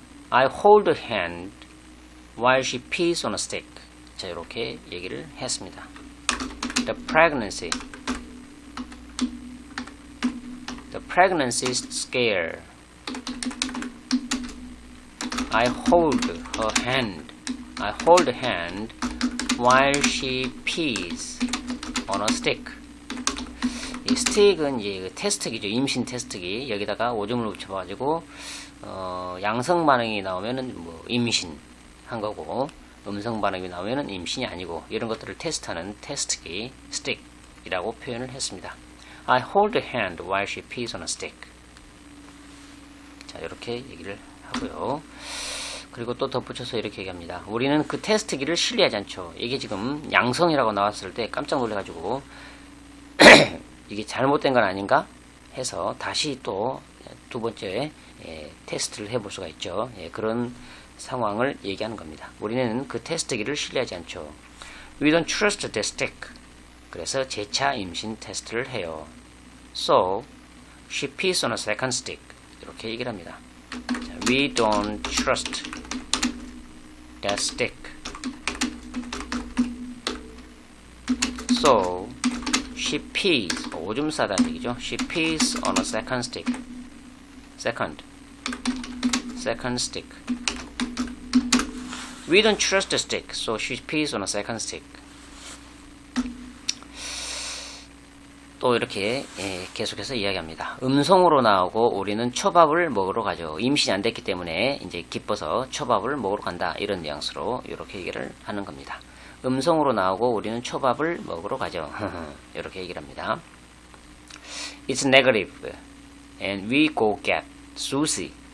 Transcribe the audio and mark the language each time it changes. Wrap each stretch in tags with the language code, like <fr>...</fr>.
<en>I hold her hand while she pees on a stick.</en> <ko>자, 이렇게 얘기를 했습니다.</ko> <en>The pregnancy scare. I hold her hand while she pees on a stick.</en> <ko>이 스틱은 이제 테스트기죠. 임신 테스트기. 여기다가 오줌을 붙여가지고 양성 반응이 나오면은 뭐 임신 한 거고 음성 반응이 나오면은 임신이 아니고 이런 것들을 테스트하는 테스트기 스틱이라고 표현을 했습니다.</ko> <en>I hold her hand while she pees on a stick.</en> <ko>자, 이렇게 얘기를 하고요. 그리고 또 덧붙여서 이렇게 얘기합니다. 우리는 그 테스트기를 신뢰하지 않죠. 이게 지금 양성이라고 나왔을 때 깜짝 놀래가지고 이게 잘못된 건 아닌가 해서 다시 또 두 번째 테스트를 해볼 수가 있죠. 그런 상황을 얘기하는 겁니다. 우리는 그 테스트기를 신뢰하지 않죠.</ko> <en>We don't trust the stick.</en> <ko>그래서 재차 임신 테스트를 해요.</ko> <en>So she pees on a second stick.</en> <ko>이렇게 얘기를 합니다.</ko> <en>자, we don't trust that stick. So she pees.</en> <ko>오줌 싸다는 얘기죠.</ko> <en>She pees on a second stick. Second stick. We don't trust the stick, so she pees on a second stick.</en> <ko>또 이렇게 계속해서 이야기합니다. 음성으로 나오고 우리는 초밥을 먹으러 가죠. 임신이 안 됐기 때문에 이제 기뻐서 초밥을 먹으러 간다. 이런 뉘앙스로 이렇게 얘기를 하는 겁니다. 음성으로 나오고 우리는 초밥을 먹으러 가죠. 이렇게 얘기를 합니다.</ko> <en>It's negative and we go get sushi.</en>